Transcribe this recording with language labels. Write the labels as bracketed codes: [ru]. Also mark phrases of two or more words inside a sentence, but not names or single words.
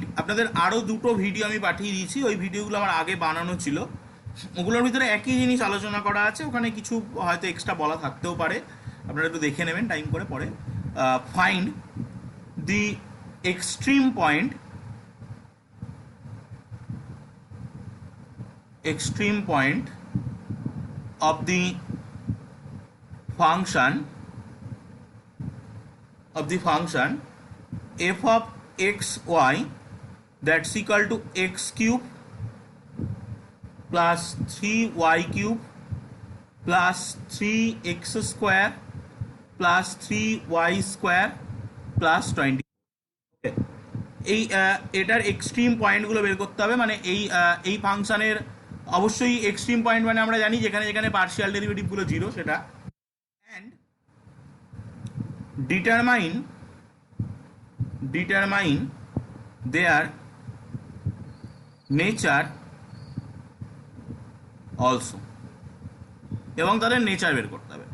[bn] আপনাদের আরও দুটো ভিডিও আমি পাঠিয়ে দিয়েছি, ওই ভিডিওগুলো আমার আগে বানানো ছিল, ওগুলোর ভিতরে একই জিনিস আলোচনা করা আছে, ওখানে কিছু হয়তো এক্সট্রা বলা থাকতেও পারে, আপনারা একটু দেখে নেবেন টাইম করে পরে। [en] find the extreme point of the function f of x y that's equal to x cube plus 3y cube plus 3x square plus 3y square plus 20। [bn] এই এটার [en] extreme pointগুলো [bn] বের করতে হবে, মানে এই ফাংশনের অবশ্যই [en] extreme point [bn] মানে আমরা জানি যেখানে যেখানে [en] partial derivativeগুলো [bn] জিরো সেটা। [en] and determine their nature also, [bn] এবং তাদের নেচার বের করতে হবে।